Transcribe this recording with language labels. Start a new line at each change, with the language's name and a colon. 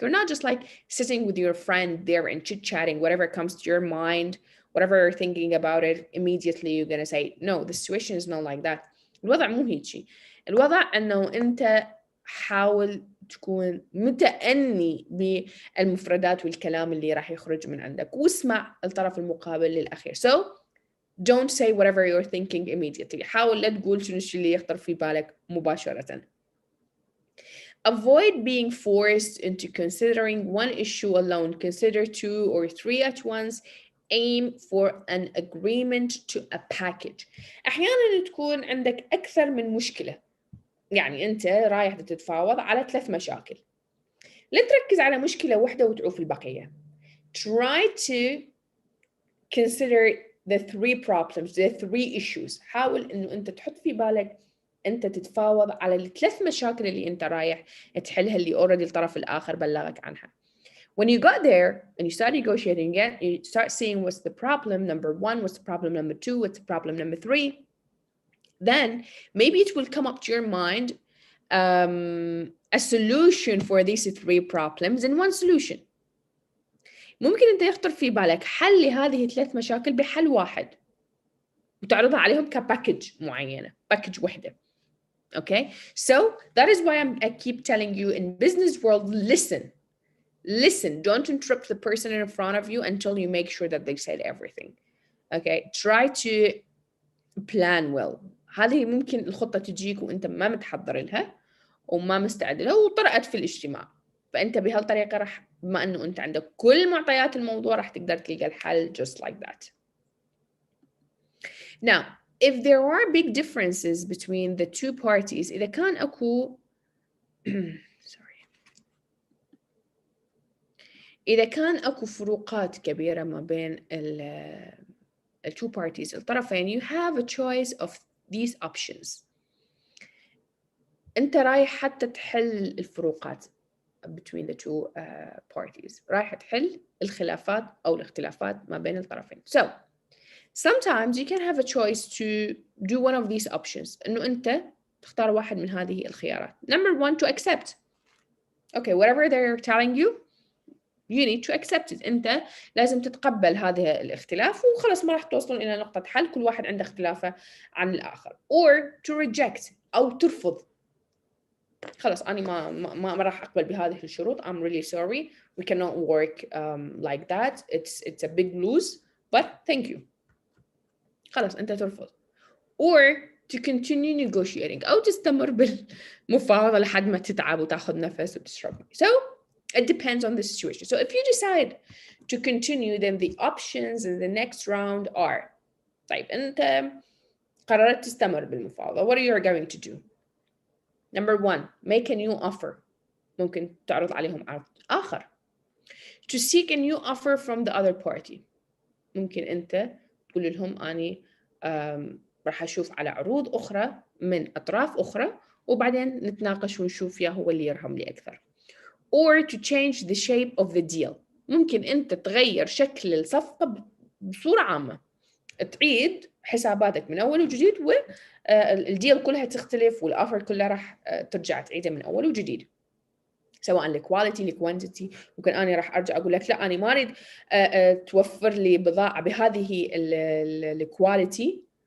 English: You're not just like sitting with your friend there and chit-chatting, whatever comes to your mind, whatever you're thinking about it, immediately you're going to say, no, the situation is not like that.
Arabic: الوضع مو هيجي. الوضع أنه أنت حاول تكون متأني بالمفردات والكلام اللي راح يخرج من عندك واسمع الطرف المقابل للأخير.
English: So don't say whatever you're thinking immediately.
Arabic: حاول لا تقول شنو الشيء اللي يخطر في بالك مباشرة.
English: Avoid being forced into considering one issue alone. Consider 2 or 3 at once. Aim for an agreement to a package.
Arabic: أحياناً تكون عندك أكثر من مشكلة. يعني أنت رايح تتفاوض على 3 مشاكل. لا تركز على مشكلة واحدة وتعوف البقية.
English: Try to consider the 3 problems, the 3 issues.
Arabic: حاول إنه أنت تحط في بالك أنت تتفاوض على ال3 مشاكل اللي أنت رايح تحلها اللي already الطرف الآخر بلغك عنها.
English: When you got there and you start negotiating it, you start seeing what's the problem number 1, what's the problem number 2, what's the problem number 3. Then maybe it will come up to your mind a solution for these 3 problems in one solution.
Arabic: ممكن أنت يخطر في بالك حل لهذه 3 مشاكل بحل واحد وتعرضها عليهم كباكج معينة، باكج وحدة.
English: Okay, so that is why I keep telling you in business world, listen, don't interrupt the person in front of you until you make sure that they said everything. Okay, try to plan well.
Arabic: هذه ممكن الخطة تجيك وأنت ما متحضر لها وما مستعد لها وطرأت في الاجتماع. فأنت بهالطريقة راح بما أنه أنت عندك كل معطيات الموضوع راح تقدر تلقى الحل just like that.
English: Now, if there are big differences between the 2 parties, إذا كان أكو إذا كان أكو فروقات كبيرة ما بين ال 2 parties الطرفين, you have a choice of these options.
Arabic: أنت رايح حتى تحل الفروقات between the 2 parties. رايح تحل الخلافات أو الاختلافات ما بين الطرفين.
English: So, sometimes you can have a choice to do one of these options.
Arabic: إنه أنت تختار واحد من هذه الخيارات.
English: Number 1, to accept. Okay, whatever they're telling you, you need to accept it.
Arabic: أنت لازم تتقبل هذا الاختلاف وخلاص ما راح توصلون إلى نقطة حل، كل واحد عنده اختلافه عن الآخر.
English: Or to reject أو ترفض.
Arabic: خلاص أنا ما راح أقبل بهذه الشروط.
English: I'm really sorry. We cannot work like that. It's a big lose. But thank you. خلاص أنت ترفض. Or to continue negotiating أو تستمر بالمفاوضة لحد ما تتعب وتاخذ نفس وتشرب. So it depends on the situation. So if you decide to continue, then the options in the next round are.
Arabic: طيب أنت قررت تستمر بالمفاوضة.
English: What are you going to do? Number 1, make a new offer.
Arabic: ممكن تعرض عليهم عرض آخر.
English: To seek a new offer from the other party.
Arabic: ممكن أنت تقول لهم أني راح أشوف على عروض أخرى من أطراف أخرى وبعدين نتناقش ونشوف يا هو اللي يرهم لي أكثر.
English: Or to change the shape of the deal.
Arabic: ممكن أنت تغير شكل الصفقة بصورة عامة. تعيد حساباتك من أول وجديد والديل كلها تختلف والأوفر كلها راح ترجع تعيده من أول وجديد. سواء الكواليتي الكوانتيتي. ممكن أنا راح أرجع أقول لك لا أنا ما أريد توفر لي بضاعة بهذه الكواليتي.